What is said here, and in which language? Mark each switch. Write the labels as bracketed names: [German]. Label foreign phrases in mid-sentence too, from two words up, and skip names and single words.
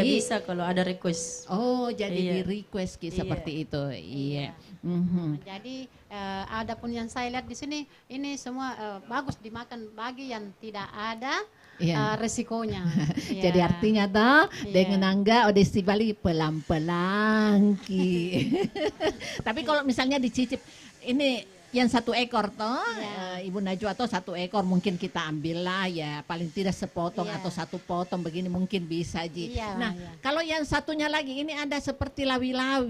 [Indonesian] Iya bisa kalau ada request. Oh jadi di request seperti itu. Iya. Jadi ada pun yang saya lihat di sini ini semua bagus dimakan bagi yang tidak ada resikonya. Jadi artinya toh dengan angga odesi Bali pelan-pelan ki. Tapi kalau misalnya dicicip ini yang 1 ekor toh Ibu Najwa atau 1 ekor mungkin kita ambil lah ya paling tidak sepotong atau 1 potong begini mungkin bisa Ji. Kalau yang satunya lagi ini ada seperti lawi-lawi.